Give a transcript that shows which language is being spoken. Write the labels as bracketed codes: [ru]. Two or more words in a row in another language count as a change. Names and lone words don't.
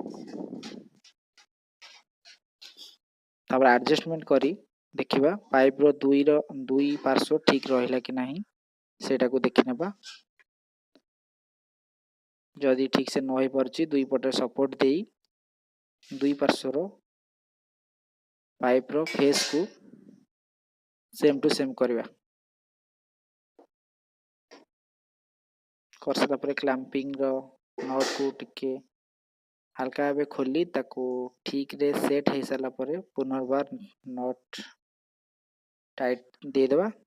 [or] ତାପରେ ଏଡଜଷ୍ଟମେଣ୍ଟ କରି ଦେଖିବା ପାଇପ ର ଦୁଇ ପାର୍ଶ୍ୱ ଠିକ ରହିଲା କି ନାହିଁ ସେଟାକୁ ଦେଖି ନେବା। ଯଦି ଠିକ ସେ ନ ହୋଇ ପାରୁଛି ଦୁଇ ପଟେ ସପୋର୍ଟ ଦେଇ ଦୁଇ ପାର୍ଶ୍ୱ ର ପାଇପ ର ଫେସ କୁ [en] same to same [or] କରିବା। କରି ସାରିବା ପରେ କ୍ଲାମ୍ପିଂ ର ନଟ କୁ ଟିକେ ହାଲୁକା ଭାବେ ଖୋଲି ତାକୁ ଠିକ ରେ ସେଟ ହୋଇ ସାରିଲା ପରେ ପୁନର୍ବାର ନଟ ଟାଇଟ ଦେଇ ଦେବା।